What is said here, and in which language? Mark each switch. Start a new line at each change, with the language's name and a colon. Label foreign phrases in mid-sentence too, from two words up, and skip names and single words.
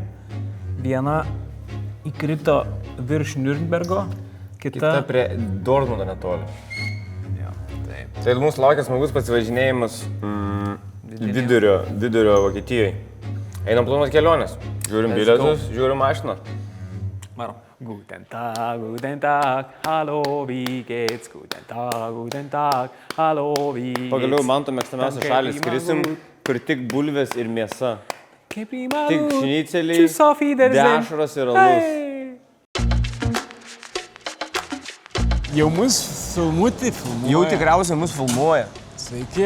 Lithuanian: Viena įkrito virš Nürnbergo. Kita prie Dortmundo netoli. Jo, taip. Tai mūsų laukia smagus pasivažinėjimas vidurio Vokietijai. Einam planuoti kelionės. Žiūrim bilietus, žiūrim mašiną. Varom.
German: Guten Tag, hallo, wie geht's? Guten Tag, hallo, wie geht's?
Lithuanian: Pagaliau man to mėgstamiausia šalis, skrisim, kur tik bulvės ir mėsa. Tik šniceliai, dešros ir alus. Jau mus filmuoti. Jau tikriausiai mus filmuoja. Sveiki.